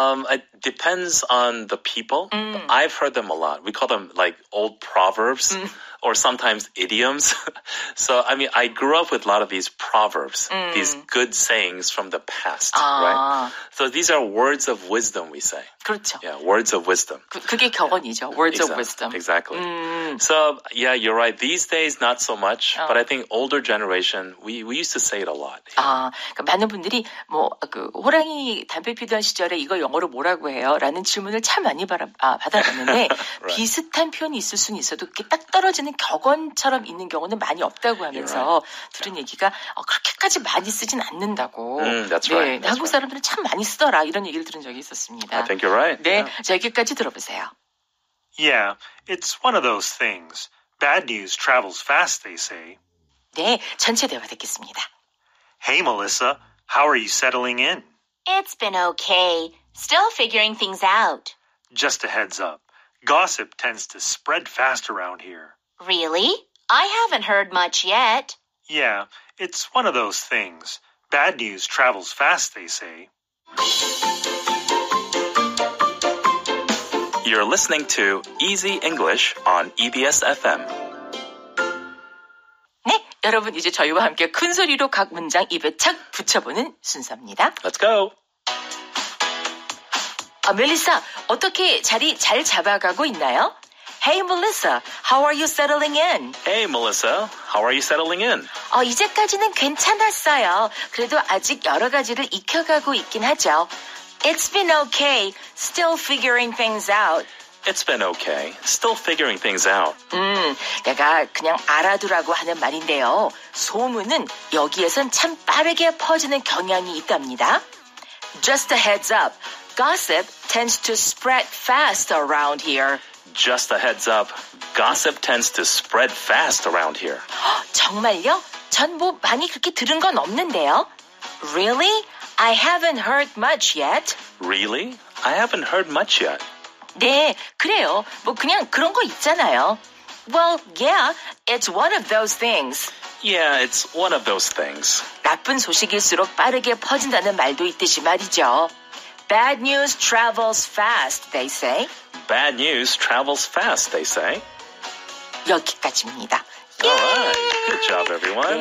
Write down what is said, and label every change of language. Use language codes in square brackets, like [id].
[en] It depends on the people. I've heard them a lot. We call them like old proverbs or sometimes idioms. So, I grew up with a lot of these proverbs, these good sayings from the past, right? So these are words of wisdom, we say. [ko] 그렇죠. [en] Yeah, words of wisdom. [ko] 그게 격언이죠. [en] Words of wisdom. Exactly. So, yeah, you're right. These days, not so much. But I think older generation, we used to say it a lot. [ko] 그러니까 많은 분들이 호랑이 담배 피던 시절에 이거 영어로 뭐라고 해요? 라는 질문을 참 많이 받아봤는데 [en] Right. [ko] 비슷한 표현이 있을 수는 있어도 그게 딱 떨어지는 격언처럼 있는 경우는 많이 없다고 하면서 들은 얘기가 그렇게까지 많이 쓰진 않는다고. [en] That's [ko] 네, [en] right. That's [ko] 한국 [en] right. [ko] 사람들은 참 많이 쓰더라 이런 얘기를 들은 적이 있었습니다. [en] I think you're right. [ko] 네, [en] Yeah. [ko] 자 여기까지 들어보세요. [en] Yeah, it's one of those things. Bad news travels fast, they say. [ko] 네, 전체 대화 듣겠습니다. [en] Hey, Melissa, how are you settling in? It's been okay. Still figuring things out. Just a heads up. Gossip tends to spread fast around here. Really? I haven't heard much yet. Yeah, it's one of those things. Bad news travels fast, they say. You're listening to Easy English on EBS FM. [ko] 네, 여러분 이제 저희와 함께 큰 소리로 각 문장 입에 착 붙여보는 순서입니다. [en] Let's go. [ko] 멜리사, 어떻게 자리 잘 잡아가고 있나요? [en] Hey, Melissa, how are you settling in? Hey, Melissa. How are you settling in? [ko] 이제까지는 괜찮았어요. 그래도 아직 여러 가지를 익혀가고 있긴 하죠. [en] It's been okay. Still figuring things out. It's been okay. Still figuring things out. [ko] 내가 그냥 알아두라고 하는 말인데요. 소문은 여기에선 참 빠르게 퍼지는 경향이 있답니다. [en] Just a heads up. Gossip tends to spread fast around here. Just a heads up. Gossip tends to spread fast around here. [ko] 정말요? 전 뭐 많이 그렇게 들은 건 없는데요. [en] Really? I haven't heard much yet. Really? I haven't heard much yet. [ko] 네, 그래요. 뭐 그냥 그런 거 있잖아요. [en] Well, yeah, it's one of those things. Yeah, it's one of those things. [ko] 나쁜 소식일수록 빠르게 퍼진다는 말도 있듯이 말이죠. [en] Bad news travels fast, they say. Bad news travels fast, they say. [ko] 여기까지입니다. [en] All right. Good job, everyone.